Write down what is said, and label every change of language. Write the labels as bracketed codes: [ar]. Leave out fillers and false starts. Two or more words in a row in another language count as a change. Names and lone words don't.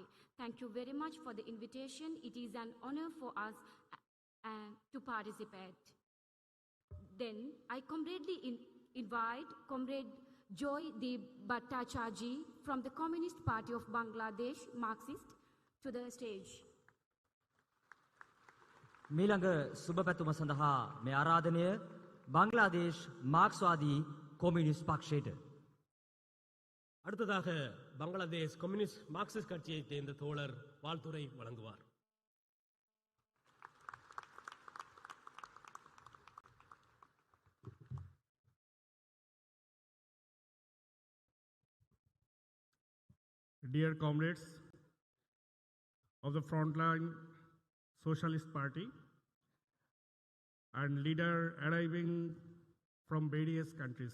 [en] Thank you very much for the invitation. It is an honor for us to participate. Then I comradely invite Comrade Joy Deep Bhattacharjee from the Communist Party of Bangladesh, Marxist, to the stage. [si] මීළඟ සුබ පැතුම සඳහා මේ ආරාධනය බංග්ලාදේශ් මාක්ස්වාදී කොමියුනිස්ට් පක්ෂයට. [ta] அடுத்ததாக பங்களாதேஷ் கம்யூனிஸ்ட் மார்க்சிஸ்ட் கட்சியைச் சேர்ந்த தோழர் வாழ்த்துரை வழங்குவார். [en] Dear comrades of the Frontline Socialist Party and leader arriving from various countries.